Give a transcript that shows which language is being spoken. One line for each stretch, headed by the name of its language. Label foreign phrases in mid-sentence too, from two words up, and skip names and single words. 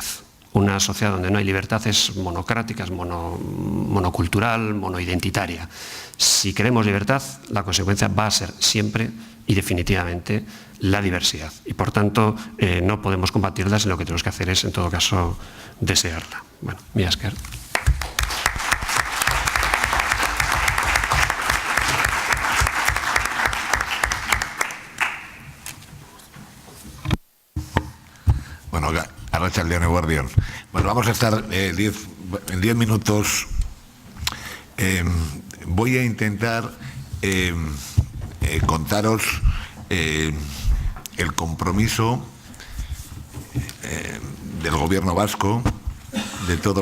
Spanish: Una sociedad donde no hay libertad es monocrática, es monocultural, monoidentitaria. Si queremos libertad, la consecuencia va a ser siempre y definitivamente la diversidad. Y por tanto, no podemos combatirla, sino lo que tenemos que hacer es, en todo caso, desearla.
Basque: Bueno, Mila esker. Bueno, arratsaldeon eguerdion.
Spanish: Bueno, vamos a estar en 10 minutos. Voy a intentar contaros el compromiso del Gobierno vasco, de todos